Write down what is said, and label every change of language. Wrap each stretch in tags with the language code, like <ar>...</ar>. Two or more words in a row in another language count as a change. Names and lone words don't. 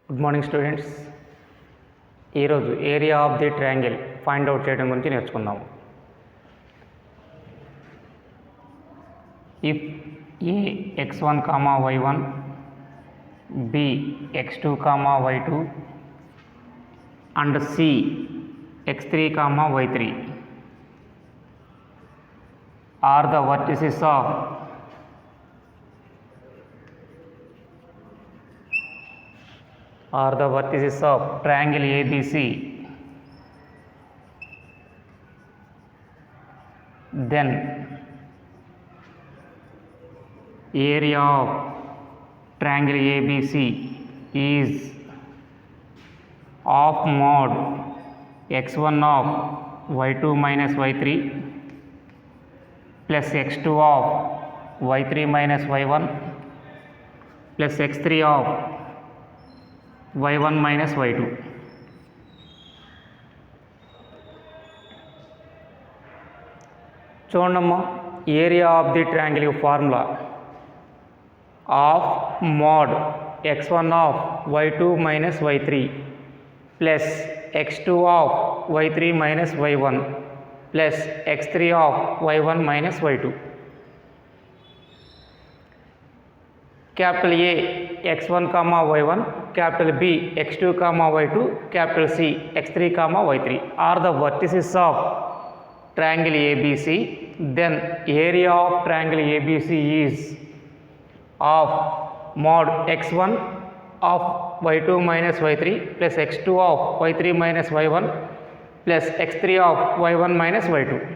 <en>good morning students. ఈరోజు area of the triangle find out</en> <te>చేయడం గురించి నేర్చుకుందాం.</te> <en>if A x1, y1, b x2, y2 and c x3, y3 are the vertices of triangle ABC, then area of triangle ABC is half mod x1 of y2 minus y3 plus x2 of y3 minus y1 plus x3 of y1 minus y2. చూడమ్మా, area of the triangle formula half mod x1 of y2 minus y3 plus x2 of y3 minus y1 plus x3 of y1 minus y2. capital A x1, y1, capital B x2, y2, capital C x3, y3 are the vertices of triangle ABC. Then area of triangle ABC is of mod x1 of y2 minus y3 plus x2 of y3 minus y1 plus x3 of y1 minus y2.</en>